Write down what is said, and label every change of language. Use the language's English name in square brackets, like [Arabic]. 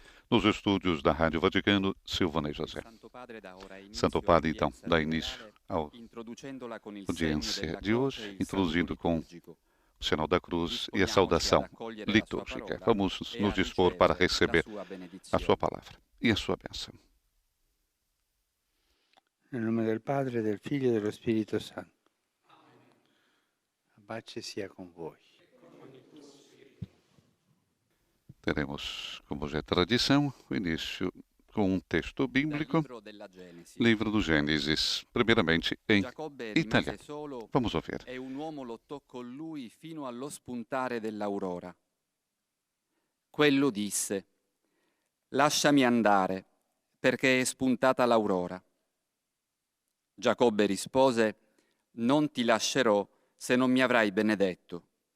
[Portuguese] Nos estúdios da Rádio Vaticano, Silvana e José. Santo Padre, então, dá início à audiência de hoje, introduzindo com o sinal da cruz e a saudação litúrgica. Vamos nos dispor para receber a sua palavra e a sua bênção. [Italian] Nel nome del Padre, del Figlio e dello Spirito Santo. A pace sia con voi. [Portuguese] Teremos, como já é tradição, o início com um texto bíblico, livro do Gênesis, primeiramente em italiano. Vamos ouvir. [Italian] E un uomo lottò con lui fino allo spuntare dell'aurora. Quello disse: «Lasciami andare, perché è spuntata l'aurora». Giacobbe rispose: «Non ti lascerò se non mi avrai benedetto».